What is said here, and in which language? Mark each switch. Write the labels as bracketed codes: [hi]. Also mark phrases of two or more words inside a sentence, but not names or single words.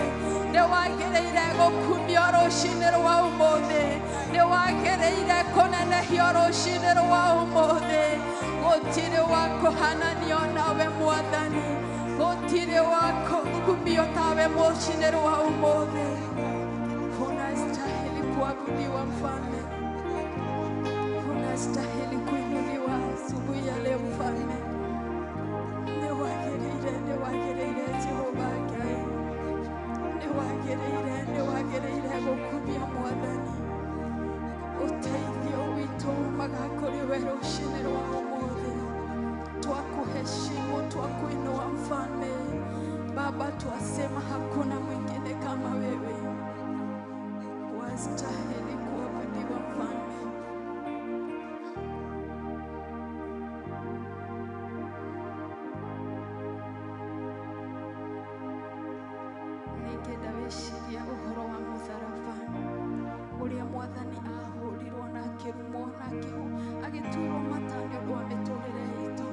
[ki] Nĩ wagĩrĩire gũkumio rũcinĩ rwa ũmũthĩ. Nĩ wagĩrĩire kũnenehio rũcinĩ rwa ũmũthĩ. Gũtirĩ wa kũhananio nawe Mwathani. Gũtirĩ wa kũgumio tawe rũcinĩ rwa ũmũthĩ. [sw] Unastahili kuabudiwa Mfalme. Unastahili kuinuliwa asubuhi ya leo Mfalme. [ki] Nĩ wagĩrĩire Jehova Ngai. Nĩ wagĩrĩire gũkumia Mwathani. Ũteithio witũ umaga kũrĩ we rũcinĩ rwa ũmũthĩ. [sw] Twakuheshimu, twakuinua Mfalme. Baba, twasema hakuna mwingine kama wewe. Wastahili kuabudiwa Mfalme. [ki] Ningĩenda wĩciria ũhoro wa mũtharaba ũrĩa Mwathani ahũrirwo na akĩrumwo na agĩtuĩrwo mata nĩ ũndũ wa mĩtũrĩre itũ.